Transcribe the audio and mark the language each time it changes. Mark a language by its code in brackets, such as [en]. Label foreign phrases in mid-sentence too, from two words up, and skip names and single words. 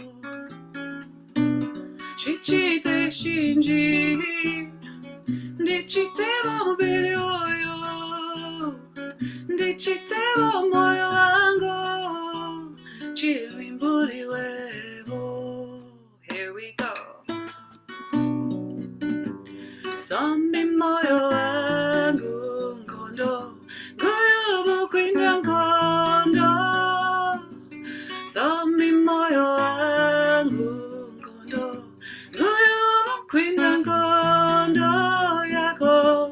[toi] Chichite shinji, ndichitewo mubili uyu, ndichitewo moyo wangu, chilimbuliwemo. [en] Here we go. [toi] Sombi moyo wangu, Nkondo, Nguyumu kwiinda Nkondo. Sombi moyo wangu, Nkondo, Nguyumu kwiinda Nkondo, yako.